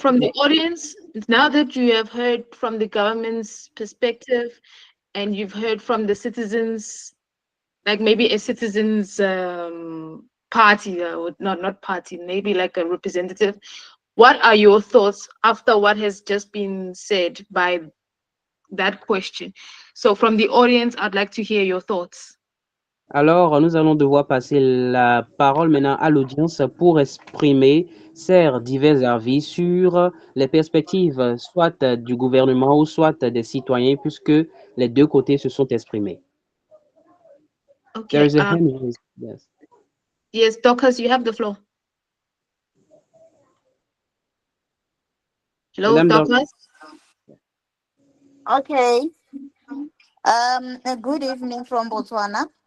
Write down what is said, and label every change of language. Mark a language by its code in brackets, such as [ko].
[en] from the audience, now that you have heard from the government's perspective and you've heard from the citizens, like maybe a citizens party, or not party, maybe like a representative, what are your thoughts after what has just been said by that question? So from the audience, I'd like to hear your thoughts. [fr] Alors, nous allons devoir passer la parole maintenant à l'audience pour exprimer ses divers avis sur les perspectives, soit du gouvernement ou soit des citoyens, puisque les deux côtés se sont exprimés. [en] There Okay. is a hand raised. Yes. Yes, Dorcas, you have the floor. Hello, [fr] Madame Dorcas. [en] Okay. A good evening from Botswana.